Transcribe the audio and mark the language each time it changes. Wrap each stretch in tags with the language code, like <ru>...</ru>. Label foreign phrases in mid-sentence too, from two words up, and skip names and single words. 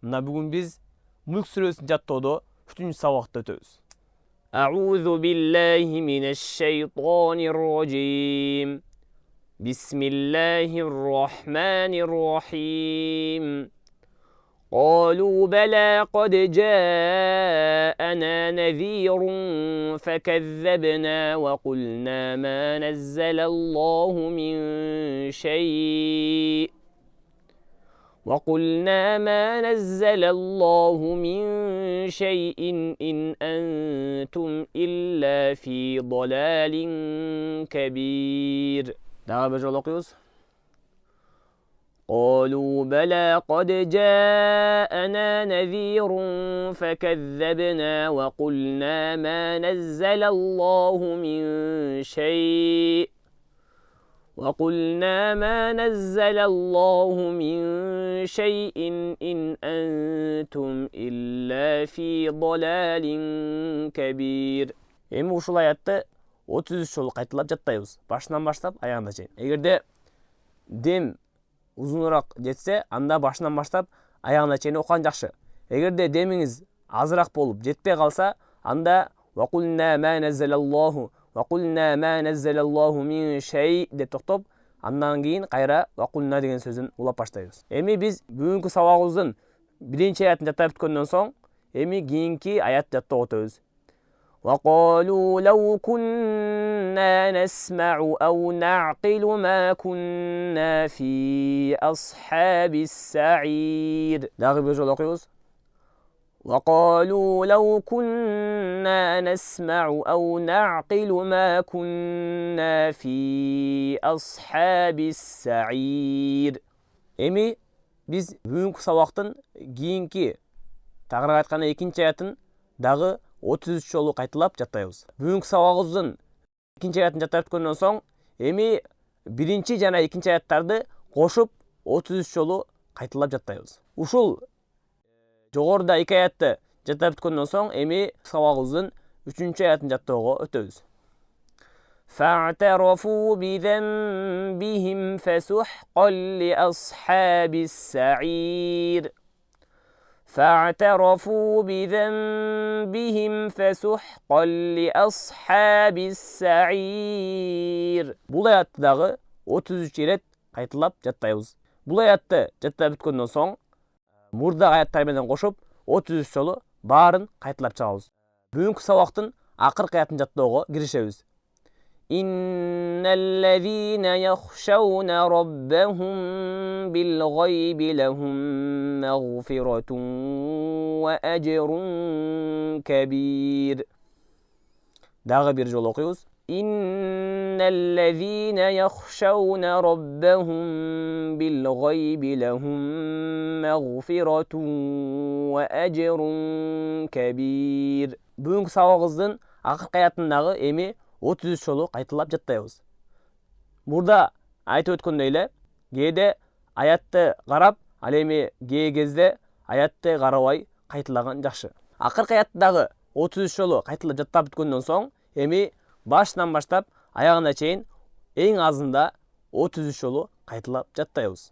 <ky>Мына бүгүн биз Мүлк сүрөсүн жаттоодо 3-сабакты өтөбүз.</ky> <ar>أعوذ بالله من الشيطان الرجيم بسم الله الرحمن الرحيم قالوا بلى قد جاءنا نذير فكذبنا وقلنا ما نزل الله من شيء إن أنتم إلا في ضلال كبير.</ar> <ky>Дагы бир жолу окуйбуз.</ky> <ar>قالوا بلى قد جاءنا نذير فكذبنا وقلنا ما نزل الله من شيء إن أنتم إلا في ضلال كبير.</ar> <ky>Эми ушул аятты 33 жолу кайталап жаттайбыз. Башынан баштап аягына чейин. Эгерде дем узунураак жетсе, анда башынан баштап аягына чейин окуган жакшы. Эгерде демиңиз азыраак болуп жетпей калса, анда</ky> <ar>وَقُلْنَا مَا نَزَّلَ اللَّهُ مِنْ شَيْءٍ</ar> <ky>деп токтоп, андан кийин кайра وَقُلْنَا деген сөзүн улап баштайбыз. Эми биз бүгүнкү сабагыбыздын биринчи аятын жаттап бүткөндөн соң, эми кийинки аят жаттоого өтөбүз.</ky> <ar>وقالوا لو كنا نسمع أو نعقل ما كنا في أصحاب السعير.</ar> <ky>Дагы бир жолу окуйбуз.</ky> <ar>وقالوا لو كنا نسمع أو نعقل ما كنا في أصحاب السعير.</ar> <ky>Эми биз бүгүнкү сабактын кийинки, тагыраак айтканда экинчи аятын дагы 33 жолу кайталап жаттайбыз. Бүгүнкү сабагыбыздын экинчи аятын жаттап бүткөндөн соң, эми биринчи жана экинчи аяттарды кошуп 33 жолу кайталап жаттайбыз. Ушул жогоруда эки аятты жаттап бүткөндөн соң, эми сабагыбыздын 3-чү аятын жаттоого өтөбүз.</ky> <ar>فاعترفوا بذنبهم فسحقا لأصحاب السعير.</ar> <ky>Бул аятты дагы 33 ирет кайталап жаттайбыз. Бул аятты жаттап бүткөндөн соң, мурдагы аяттар менен кошуп 33 жолу баарын кайталап чыгабыз. Бүгүнкү сабактын акыркы аятын жаттоого киришебиз.</ky> <ar>إن الذين يخشون ربهم بالغيب لهم مغفرة وأجر كبير.</ar> <ky>Дагы бир жолу окуйбуз.</ky> <ar>إن الذين يخشون ربهم بالغيب لهم مغفرة وأجر كبير.</ar> <ky>Бүгүнкү сабагыбыздын акыркы аятындагы эми 33 жолу кайталап жаттайбыз. Мурда айтып өткөндөй эле, кээде аятты карап, ал эми кээ кезде аятты карабай кайталаган жакшы. Акыркы аятты дагы 33 жолу кайталап жаттап бүткөндөн соң, эми башынан баштап аягына чейин эң азында 33 жолу кайталап жаттайбыз.</ky>